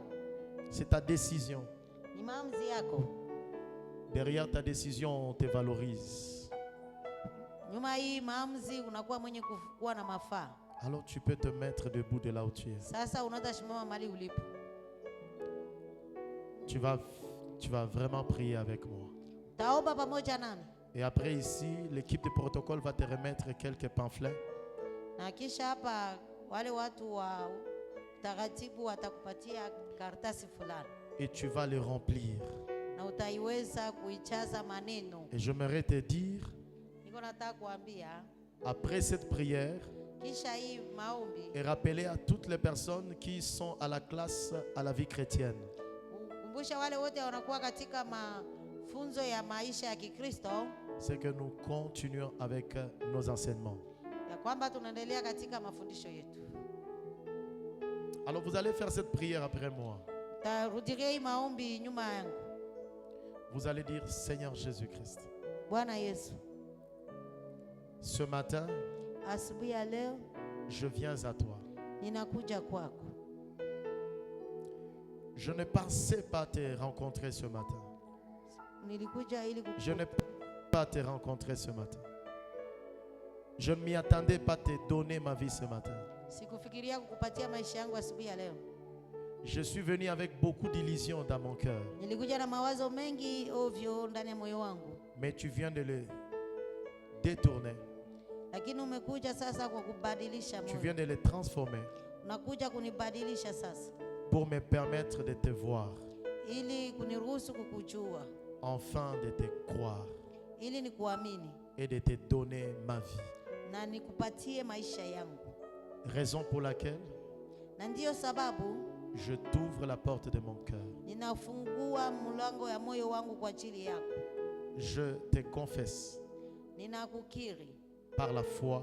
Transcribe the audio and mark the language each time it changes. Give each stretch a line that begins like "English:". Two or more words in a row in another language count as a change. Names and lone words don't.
French: C'est ta décision.
Swahili: ni maamuzi yako.
French: Derrière ta décision, on te valorise.
Swahili: Nyuma hii maamuzi unakuwa mwenye kuwa na mafaa.
French: Alors tu peux te mettre debout de là où tu es.
Swahili: Sasa unaweza simama mahali ulipo.
French: Tu vas vraiment prier avec moi.
Swahili: Taomba pamoja nami,
French: Et après ici, l'équipe de protocole va te remettre quelques pamphlets.
Swahili: na kisha hapa wale watu wa taratibu watakupatia karatasi fulani
French: Et tu vas les remplir.
Swahili: na utaiweza kuichaza maneno.
French: Et j'aimerais te dire,
Swahili: Niko nataka kuambia,
French: après cette prière,
Swahili: kisha hii maombi
French: et rappeler à toutes les personnes qui sont à la classe à la vie chrétienne,
Swahili: kumbusha wale wote wanakuwa katika mafunzo ya maisha ya Kikristo
French: c'est que nous continuons avec nos enseignements.
Swahili: ya kwamba tunaendelea katika mafundisho yetu.
French: Alors vous allez faire cette prière après moi.
Swahili: Tarudiria hii maombi nyuma yangu.
French: Vous allez dire, Seigneur Jésus-Christ,
Swahili: Bwana Yesu,
French: ce matin,
Swahili: asubuhi ya leo
French: je viens à toi.
Swahili: ninakuja kwako.
French: Je ne pensais pas te rencontrer ce matin.
Swahili: Nilikuja ili
French: Je ne pensais pas te rencontrer ce matin. Je ne m'y attendais pas te donner ma vie ce matin.
Swahili: sikufikiria kukupatia maisha yangu asubuhi ya leo.
French: Je suis venu avec beaucoup d'illusions dans mon cœur.
Swahili: Nilikuja na mawazo mengi ovyo ndani ya moyo wangu,
French: Mais tu viens de les détourner.
Swahili: lakini umekuja sasa kwa kubadilisha
French: Tu
Swahili: moyo.
French: viens de les transformer
Swahili: Unakuja kunibadilisha sasa
French: pour me permettre de te voir,
Swahili: ili kuniruhusu kukujua,
French: enfin de te croire
Swahili: ili nikuamini
French: et de te donner ma vie.
Swahili: na nikupatie maisha yangu.
French: Raison pour laquelle
Swahili: Na ndiyo sababu
French: je t'ouvre la porte de mon cœur.
Swahili: ninafungua mlango ya moyo wangu kwa ajili yako.
French: Je te confesse
Swahili: ninakukiri
French: par la foi